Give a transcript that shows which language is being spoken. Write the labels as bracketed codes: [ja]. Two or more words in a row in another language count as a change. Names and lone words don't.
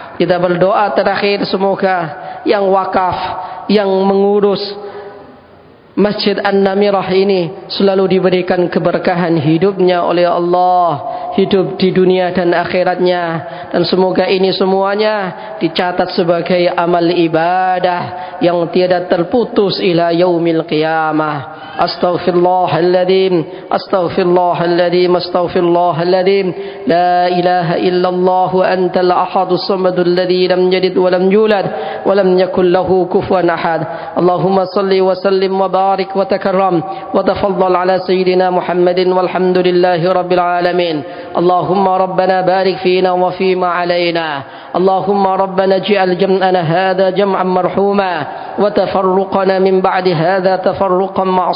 [id] Kita berdoa terakhir, semoga yang wakaf, yang mengurus Masjid An-Namirah ini selalu diberikan keberkahan hidupnya oleh Allah, hidup di dunia dan akhiratnya, dan semoga ini semuanya dicatat sebagai amal ibadah yang tiada terputus [ar] إلى يوم القيامة. أستغفر الله العظيم أستغفر الله العظيم أستغفر الله العظيم. لا إله إلا الله وأنت الأحد الصمد الذي لم يلد ولم يولد ولم يكن له كفوا أحد. اللهم صل وسلم وبارك وتكرم وتفضل على سيدنا محمد والحمد لله رب العالمين. اللهم ربنا بارك فينا وفيما علينا. اللهم ربنا اجعل جمعنا هذا جمعا مرحوما وتفرقنا من بعد هذا تفرقا معصوما.